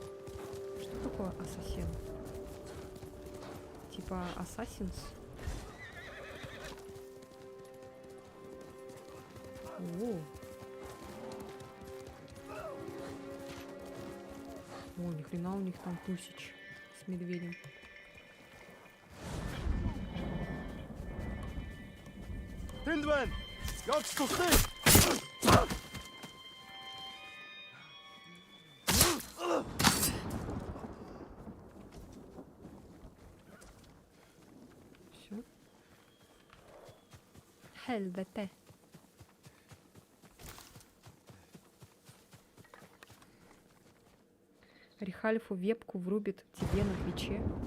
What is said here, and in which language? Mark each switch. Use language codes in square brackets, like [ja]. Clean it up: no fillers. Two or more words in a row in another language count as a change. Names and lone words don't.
[ru] Что такое ассасин? Типа Assassin's? О, ни хрена у них там тусич с медведем. [mn] Тэндвэн! Явж туслая! [ru] Все. Helvete. Рихальфу вебку врубит тебе на Твиче.